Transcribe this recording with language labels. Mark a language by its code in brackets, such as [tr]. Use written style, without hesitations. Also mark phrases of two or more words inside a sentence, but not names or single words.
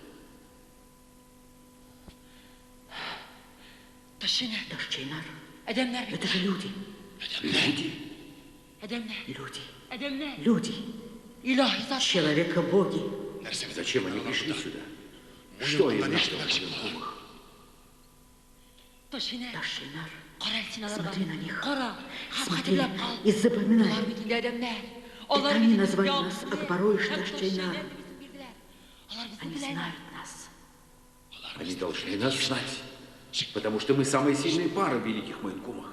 [ru] Таш-Чайнар, это же люди. Люди? Люди. Человека-боги. Зачем они пришли сюда? Что им надо в Маянкумах? Таш-Чайнар, смотри на них. Смотри и запоминай. Это они назвали нас Акбарой и Таш-Чайнаром. Они знают нас. Они должны нас знать, потому что мы самые сильные пары в великих Маянкумах.